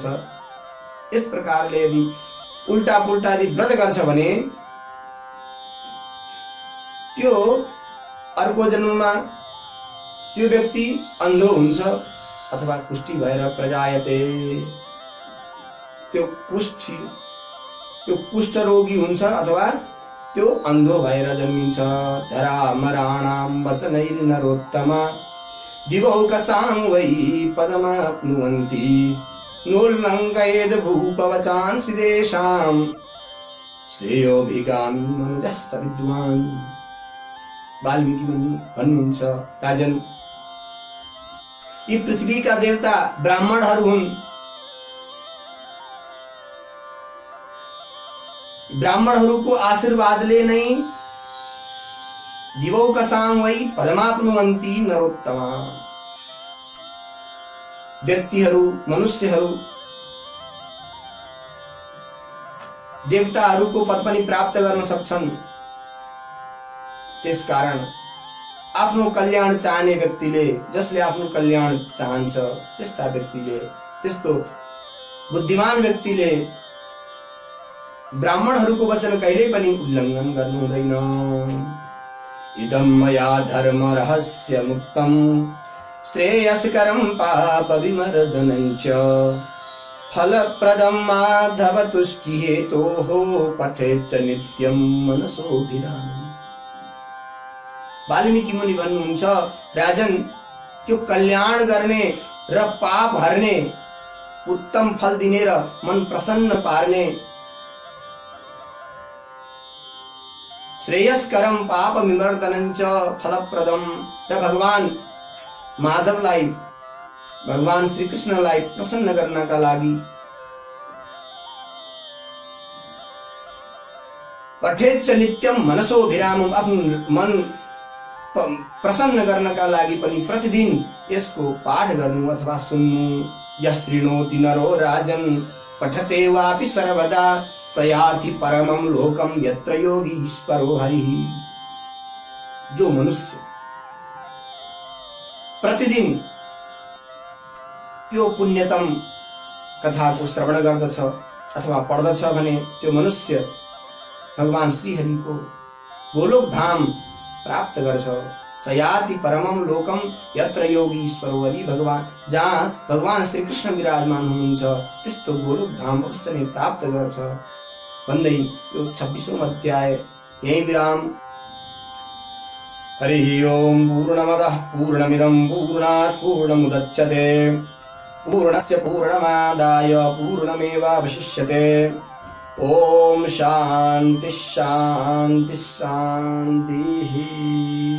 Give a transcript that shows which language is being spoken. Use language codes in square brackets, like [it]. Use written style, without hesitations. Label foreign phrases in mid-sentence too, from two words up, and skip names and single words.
[ne] यस प्रकारले यदि उल्टा पुल्टा यदि व्रत गर्छ भने त्यो अर्को जन्ममा त्यो व्यक्ति अन्धो हुन्छ अथवा कुष्ठी भएर प्रजायते, त्यो कुष्ठ रोगी हुन्छ अथवा त्यो अन्धो भएर जन्मिन्छ। [sa] धरा मराणाम वचनैर्नरोत्तम दिवौकसां वै पदमाप्नुवन्ति नोल्लङ्घयेद भूपवचांसि तेषां श्रेयोभिगामी मनुजः विद्वान्। [ne] वाल्मीकि मुनि भन्नुहुन्छ, राजन, यी पृथ्वीका देवता ब्राह्मणहरू हुन्। ब्राह्मणहरूको आशीर्वादले नै [sa] दिवौकसां वै पदमाप्नुवन्ति नरोत्तमा। [ne] व्यक्तिहरू, मनुष्यहरू देवताहरूको पद पनि प्राप्त गर्न सक्छन्। त्यसकारण आफ्नो कल्याण चाहने व्यक्तिले, जसले आफ्नो कल्याण चाहन्छ त्यस्ता व्यक्तिले, त्यस्तो बुद्धिमान व्यक्तिले ब्राह्मणहरूको वचन कहिल्यै पनि उल्लङ्घन गर्नु हुँदैन। [sa] इदं मया धर्म रहस्य मुक्तम श्रेयस्करं पाप विमर्दनं च फलप्रदं माधव तुष्टि हेतोः पठेच्च नित्यं मनसोभिरामम्। [ne] वाल्मीकि मुनि भन्नुहुन्छ, राजन, यो कल्याण गर्ने र पाप हर्ने, उत्तम फल दिने र मन प्रसन्न पार्ने, [sa] श्रेयस्करम पाप विमर्दनं च फलप्रदम, [ne] र भगवान माधवलाई, भगवान श्री कृष्णलाई प्रसन्न गर्नका लागि [sa] पठेच्च नित्यम मनसोभिरामम्, [ne] आफ्नो मन प्रसन्न गर्नका लागि पनि प्रतिदिन यसको पाठ गर्नु अथवा सुन्नु। [sa] यः शृणोति नरो राजन पठते वापि सर्वदा स याति परमं लोकं यत्र योगीश्वरो हरिः। [ne] जो मनुष्य प्रतिदिन यो पुण्यतम कथाको श्रवण गर्दछ अथवा पढ्दछ भने त्यो मनुष्य भगवान श्री हरिको गोलोक धाम प्राप्त गर्छ। [sa] सयाति परमम लोकम यत्र योगीश्वरो हरि, [ne] भगवान जहाँ भगवान श्री कृष्ण विराजमान हुनुहुन्छ त्यस्तो गोलोक धाम अवश्य नै प्राप्त गर्छ भन्दै यो 26औं अध्याय यही विराम। [sa] हरि ओम। पूर्णमदः पूर्णमिदं पूर्णात् पूर्णमुदच्यते पूर्णस्य पूर्णमादाय पूर्णमेवावशिष्यते। ओम शांति शांति शांति।